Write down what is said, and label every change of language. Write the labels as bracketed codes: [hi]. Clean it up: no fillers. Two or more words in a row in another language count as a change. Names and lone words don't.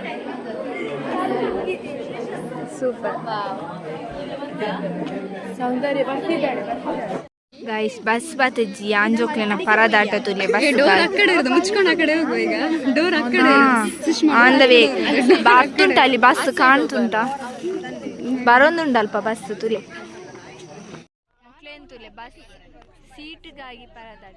[kn] ಸೂಪರ್. ಸೌಂದರ್ಯ ಬರ್ತಿದ್ದಾಳೆ. [en] guys bus [tcy] ಬತ್ತಜ್ಜಿ ಆಂಜೋಕ್ಲೆನ ಪರದಾಟ ತುಲೆ ಬಸ್ [kn] ಮುಚ್ಕೊಂಡು ಆ ಕಡೆ ಹೋಗುವ. ಈಗ ಡೋರ್ ಆ ಕಡೆ [en] on the way [kn] ಬಾರ್ತುಂಟ. ಅಲ್ಲಿ ಬಸ್ ಕಾಣ್ತುಂಟ. [tcy] ಬರೋದುಂಡಲ್ಪ ಬಸ್ ತುಲೆ ತುಲೆ ಬಸ್ ಸೀಟ್ಗಾಗಿ ಪರದಾಟ.